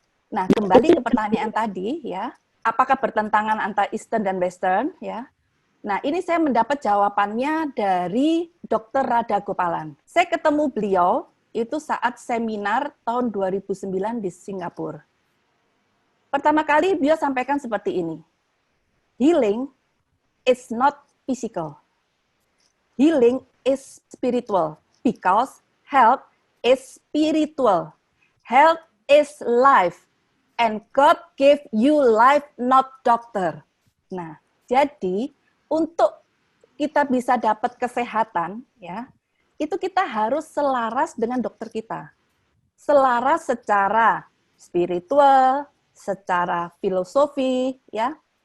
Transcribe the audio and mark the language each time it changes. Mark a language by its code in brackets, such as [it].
[id] Nah, kembali ke pertanyaan tadi ya, apakah bertentangan antara Eastern dan Western ya? Nah, ini saya mendapat jawabannya dari Dr. Radha Gopalan. Saya ketemu beliau itu saat seminar tahun 2009 di Singapura. Pertama kali beliau sampaikan seperti ini. [en] Healing is not physical. Healing is spiritual because health is spiritual. Health is life and God gave you life, not doctor. [id] Nah, jadi untuk kita bisa dapat kesehatan, ya, itu kita harus selaras dengan dokter kita. Selaras secara spiritual, secara filosofi, ya.